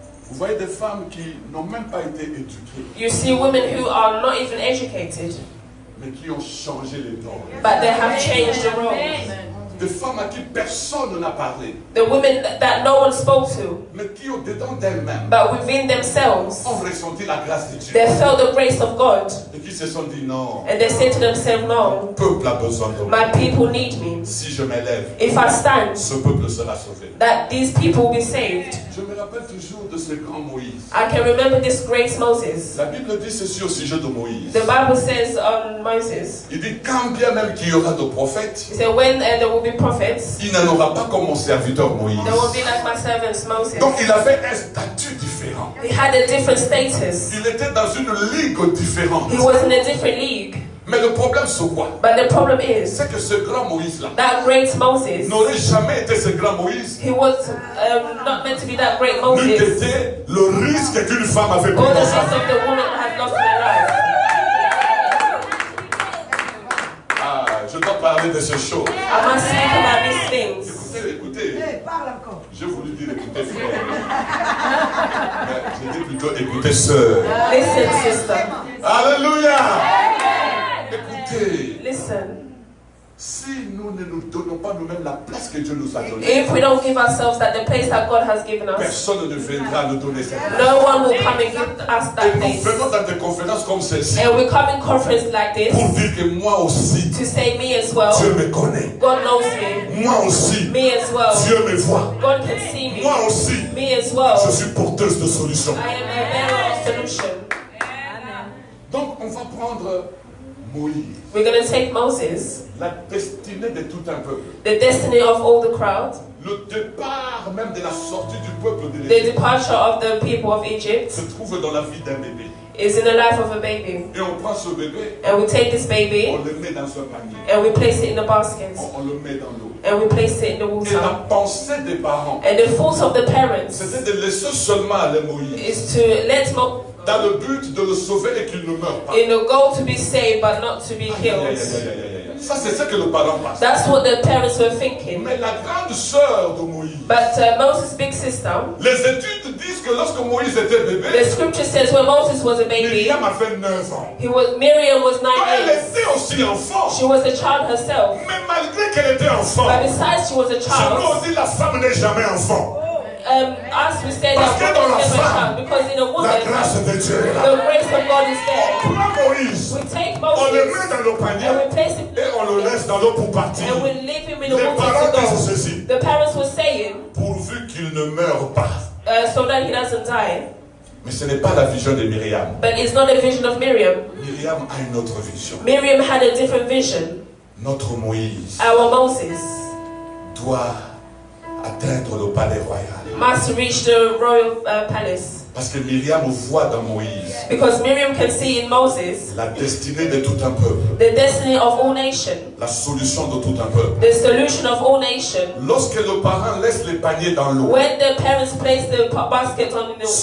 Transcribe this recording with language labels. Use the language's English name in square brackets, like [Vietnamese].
[French] vous voyez des femmes qui n'ont même pas été éduquées, [English] you see women who are not even educated, [French] mais qui ont changé les normes. [English] but they have changed the roles. [French] Des femmes à qui personne n'a parlé, [English] The women that no one spoke to, [French] mais qui au-dedans d'elles-mêmes [English] but within themselves, [French] ont ressenti la grâce de Dieu. [English] they felt the grace of God. [French] Et qui se sont dit non, [English] And they said to themselves, no, [French] le peuple a besoin de moi. [English] my people need me. [French] Si je m'élève, [English] If I stand, [French] ce peuple sera sauvé. [English] that these people will be saved. [French] Je me rappelle toujours de ce grand Moïse. [English] I can remember this great Moses. [French] La Bible dit ceci au sujet de Moïse. [English] The Bible says on Moses, [French] Il dit quand bien même qu'il y aura de prophètes, [English] he said, when there will be prophets, [French] il n'en aura pas comme mon serviteur Moïse. [English] there will be like my servant Moses. [French] Donc il avait un statut différent. [English] He had a different status. [French] Il était dans une ligue différente. [English] He was in a different league. [French] Mais le problème c'est quoi? [English] But the problem is, [French] C'est que ce grand Moïse-là [English] that great Moses, [French] n'aurait jamais été ce grand Moïse. [English] he was not meant to be that great [French] N'eût [English] Moses. [French] été le risque qu'une femme avait pris [English] All the [French] dans [English] rest [French] sa [English] of [French] vie. [English] the women had lost their lives. [French] Ah, je dois parler de ces choses. [English] I must speak about these things. [French] Écoutez, Parle encore. j'ai voulu dire écoutez frère. Mais j'ai dit plutôt écoutez sœur. [English] Listen, sister. [French] Alléluia. Écoutez, [English] Listen. [French] si nous ne nous donnons pas nous-mêmes la place que Dieu nous a donnée, [English] If we don't give ourselves that the place that God has given us, [French] personne ne viendra nous donner cette place. [English] no one will come and give us [French] Et [English] that [French] nous [English] place. [French] venons dans des conférences comme celle-ci [English] And we come in conference like [French] pour [English] this [French] dire que moi aussi, [English] to say me as well. [French] Dieu me connaît. [English] God knows me. [French] Moi aussi, [English] Me as well. [French] Dieu me voit. [English] God can see me. [French] Moi aussi, [English] Me as well. [French] je suis porteuse de solutions. [English] I am a bearer of solution. [French] Donc, on va prendre Moïse, [English] We're going to take Moses, [French] la destinée de tout un peuple. [English] the destiny of all the crowd, [French] Le départ même de la sortie du peuple de [English] the [French] l'Égypte [English] departure of the people of Egypt [French] se trouve dans la vie d'un bébé. [English] is in the life of a baby. [French] Et on prend ce bébé, [English] And we take this [French] on [English] baby [French] le met dans un panier, [English] and we place it in the basket. [French] on le met dans l'eau. [English] And we place it in the [French] Et la [English] water. [French] pensée des parents, [English] And the thought of the parents [French] c'était de laisser seulement aller Moïse, [English] is to let [French] dans le but de le sauver et qu'il ne meure pas. [English] in the goal to be saved but not to be Aïe, aïe, killed. aïe, aïe, aïe, aïe, aïe. [French] Ça, c'est ce que le parent pense. [English] That's what the parents were thinking. [French] Mais la grande sœur de Moïse, [English] But Moses' big sister, [French] les études disent que lorsque Moïse était [English] the [French] bébé, [English] scripture says when Moses was a baby, [French] Myriam a fait 9 ans. [English] Miriam was 9 [French] Donc, elle [English] years. [French] était aussi enfant. [English] She was a child herself. [French] Mais malgré qu'elle était enfant, [English] But besides she was a [French] je [English] child, [French] peux dire la femme n'est jamais enfant. [English] as we said, [French] Parce [English] that [French] que dans la [English] woman is never a [French] femme, [English] child. Because in a [French] La [English] woman, [French] grâce de Dieu est là. [English] the grace of God is there. [French] On prend Moïse, [English] We take [French] on le met [English] Moses [French] dans le panier [English] and we place him [French] et on le laisse dans l'eau pour partir. [English] and we leave him in the [French] Les [English] water [French] parents [English] to [French] disent [English] go. [French] ceci, [English] The parents were saying, [French] pourvu qu'il ne meure pas. [English] so that he doesn't die. [French] Mais ce n'est pas la vision de Myriam. [English] But it's not a vision of Miriam. [French] Myriam a une autre vision. [English] Miriam had a different vision. [French] Notre Moïse [English] Our Moses [French] doit atteindre le palais royal. [English] must reach the royal palace. [French] Parce que Myriam voit dans Moïse [English] Because Miriam can see in Moses [French] la destinée de tout un peuple, [English] the destiny of all nations, [French] la solution de tout un peuple. [English] the solution of all nations. [French] Lorsque le parent laisse les paniers dans l'eau, [English] When the parents place the basket on the